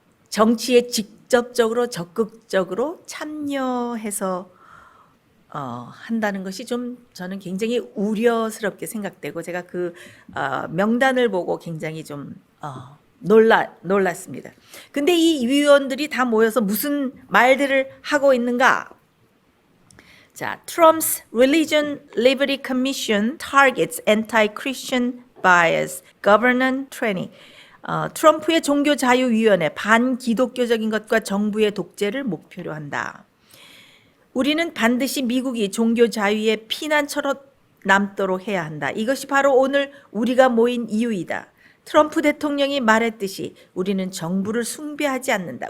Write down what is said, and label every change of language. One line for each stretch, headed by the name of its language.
Korean: 정치에 직접적으로 적극적으로 참여해서 한다는 것이 좀 저는 굉장히 우려스럽게 생각되고 제가 그 명단을 보고 굉장히 좀 놀랐습니다. 근데 이 위원들이 다 모여서 무슨 말들을 하고 있는가? 자,
English: Trump's Religion Liberty Commission targets anti-Christian bias, governance training.
Korean: 트럼프의 종교자유위원회 반기독교적인 것과 정부의 독재를 목표로 한다. 우리는 반드시 미국이 종교자유의 피난처로 남도록 해야 한다. 이것이 바로 오늘 우리가 모인 이유이다. 트럼프 대통령이 말했듯이 우리는 정부를 숭배하지 않는다.